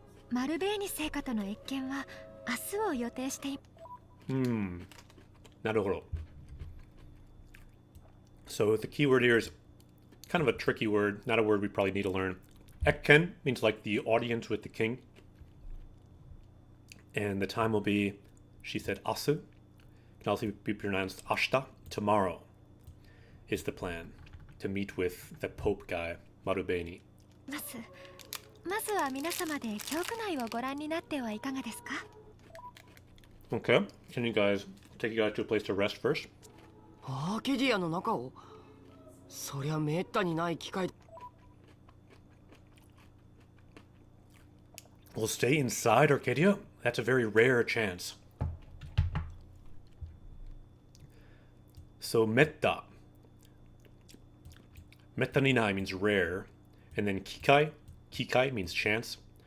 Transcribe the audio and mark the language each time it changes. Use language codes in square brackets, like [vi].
[ja] マルベーニ聖火との謁見は明日を予定してい。 Naruhodo. [en] So the key word here is kind of a tricky word, not a word we probably need to learn. Ekken means like the audience with the king. And the time will be, she said, asu. Can also be pronounced ashita. Tomorrow is the plan to meet with the Pope guy, Marubeni. [ja] まずは皆様で教区内をご覧になってはいかがですか？ [en] Okay, can you guys take you guys to a place to rest first? [ja] アーケディアの中を？そりゃめったにない機会。 [en] We'll stay inside Arcadia? That's a very rare chance. So metta. [ja] Metta ni nai [en] means rare. And then kikai. Kikai means chance.